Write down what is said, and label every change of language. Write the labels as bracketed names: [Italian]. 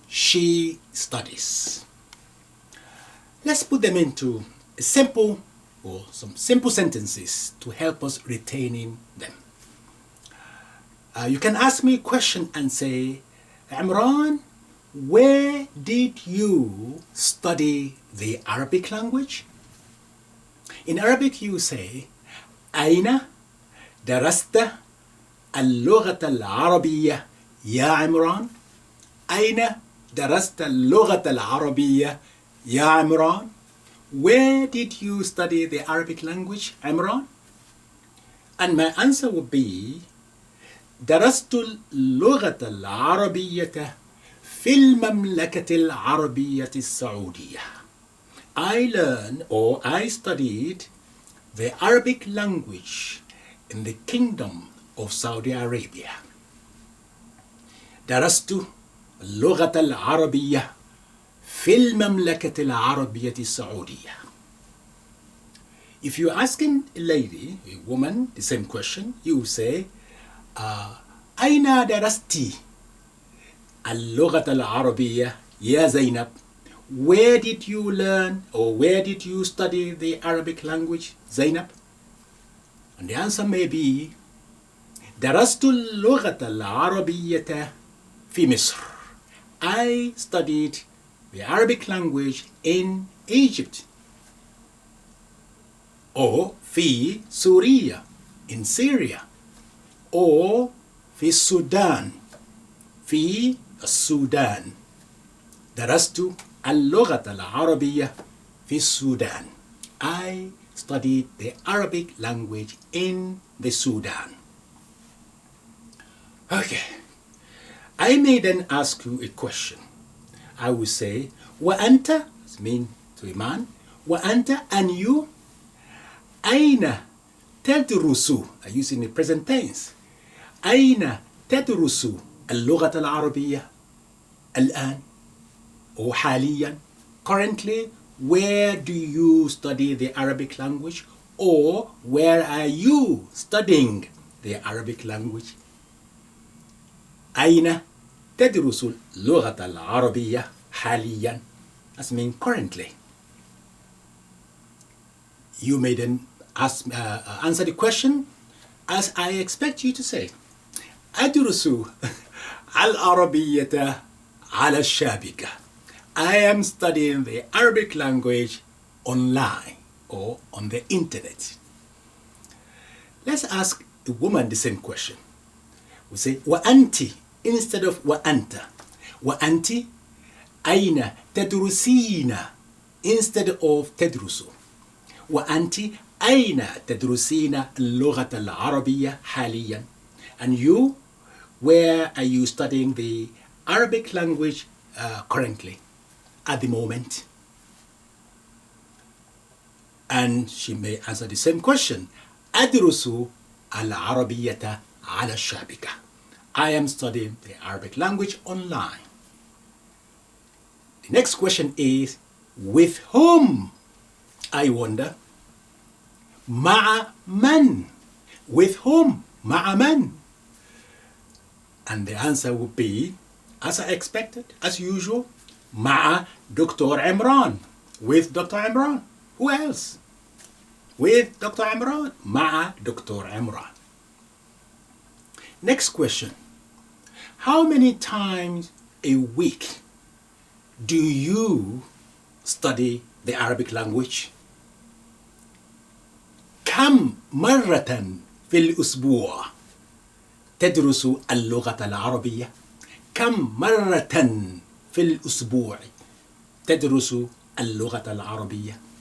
[English] She studies. Let's put them into some simple sentences to help us retaining them. You can ask me a question and say, Imran, where did you study the Arabic language? In Arabic you say, [Arabic] أين درست اللغة العربية يا عمران؟ أين درست اللغة العربية يا عمران? [English] Where did you study the Arabic language, Imran? And my answer would be [Arabic] درست اللغة العربية في المملكة العربية السعودية. [English] I studied the Arabic language in the Kingdom of Saudi Arabia. [Arabic] درست اللغة العربية في المملكة العربية السعودية. [English] If you're asking a lady, a woman, the same question, you say, [Arabic] أين درستي اللغة العربية يا زينب? [English] Where did you learn or where did you study the Arabic language, Zainab? And the answer may be [Arabic] درست اللغة العربية في مصر. [English] I studied the Arabic language in Egypt. Or [Arabic] في سوريا, [English] in Syria. [Arabic] Or في السودان, في السودان. درست اللغة العربية في السودان. [English] I studied the Arabic language in the Sudan. Okay. I may then ask you a question. I will say, [Arabic] وأنت, [English] mean to a man, وأنت, and you, [Arabic] أين تدرس? [English] I use in the present tense. [Arabic] أين تدرس اللغة العربية الآن [English] or [Arabic] حاليا? [English] Currently, where do you study the Arabic language, or where are you studying the Arabic language? [Arabic] أين تدرس اللغة العربية حاليا? [English] That's mean currently. You may then answer the question as I expect you to say. [Arabic] أدرس العربية على الشابكة. [English] I am studying the Arabic language online or on the internet. Let's ask a woman the same question. We say [Arabic] وأنت [English] instead of وأنت. [Arabic] وأنت أين تدرسين [English] instead of [Arabic] تدرس. وأنت أين تدرسين اللغة العربية حاليا? [English] And you, where are you studying the Arabic language currently, at the moment? And she may answer the same question. [Arabic] أدرس العربية على الشابكة. [English] I am studying the Arabic language online. The next question is, with whom? I wonder. [Arabic] مع من? [English] With whom? مع من? And the answer would be, as I expected, as usual, [Arabic] مع [English] Dr. Imran. With Dr. Imran. Who else? With Dr. Imran. [Arabic] مع [English] Dr. Imran. Next question. How many times a week do you study the Arabic language? [Arabic] كم مرة في الأسبوع تدرس اللغة العربية؟ كم مرة في الأسبوع تدرس اللغة العربية?